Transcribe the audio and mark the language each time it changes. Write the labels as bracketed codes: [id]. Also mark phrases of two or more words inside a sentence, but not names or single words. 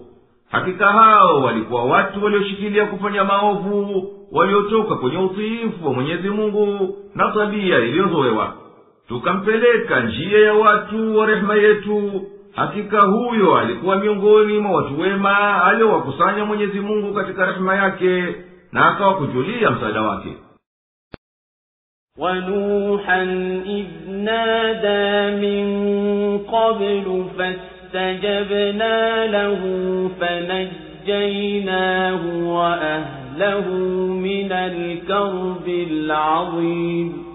[sw] Hakika hao walikuwa watu walioshikilia kufanya maovu, waliotoka kwenye utiifu wa Mwenyezi Mungu na tabia iliyozoewa. Tukampeleka njia ya watu wa rehema yetu. Hakika huyo alikuwa miongoni mwa watu wema aliowakusanya Mwenyezi Mungu katika rehema yake, na akawakujulia msaada wake. [ar] وَنُوحًا إِذْ نَادَى مِن قَبْلُ فَاسْتَجَبْنَا لَهُ فَنَجَّيْنَاهُ وَأَهْلَهُ مِنَ الْكَرْبِ الْعَظِيمِ